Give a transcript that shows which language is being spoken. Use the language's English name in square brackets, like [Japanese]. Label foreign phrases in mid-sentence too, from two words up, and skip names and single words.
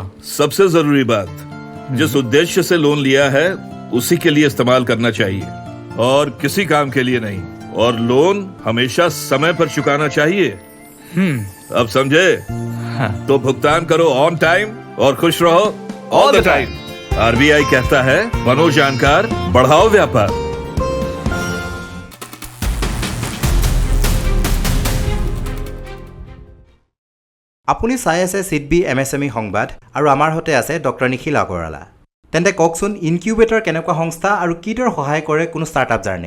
[Hindi] सबसे जरूरी बात, जिस उद्देश्य से लोन लिया है उसी के लिए इस्तेमाल करना चाहिए और किसी काम के लिए नहीं। और लोन हमेशा समय पर चुकाना चाहिए। अब समझे? हाँ। तो भुगतान करो [English] on time [Hindi] और खुश रहो [English] all the time. [Hindi] आरबीआई कहता है, बनो जानकार, बढ़ाओ व्यापार। [Assamese] আপুনি চাই আছে সিডবি এমএসএমই সংবাদ আৰু আমাৰ সৈতে আছে ডক্টৰ নিখিল আগৰৱালা। তেন্তে কওকচোন, ইনকিউবেটৰ কেনেকুৱা সংস্থা আৰু কিদৰে সহায় কৰে কোনো [English] startup journey?